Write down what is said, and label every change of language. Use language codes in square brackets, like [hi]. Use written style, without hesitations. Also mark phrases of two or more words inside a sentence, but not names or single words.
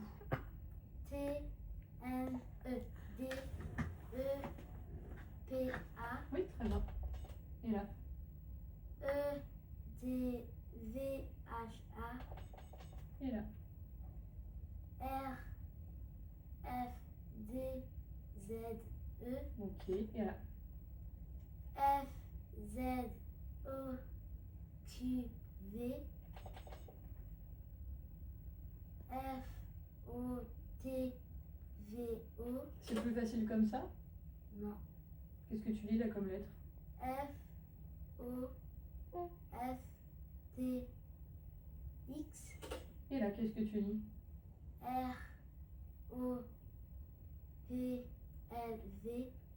[fr] T, N, E. D, E, P, A. Oui, très bien. Et là. E, D, V, H, A. Et là. R, F, D, Z, E. Ok, et là. F, Z, O, Q, V. F, O, T, V, O. C'est plus facile comme ça? Non. Qu'est-ce que tu lis là comme lettre? F, O, F, T, X. Et là, qu'est-ce que tu lis? R, O, P, L, V.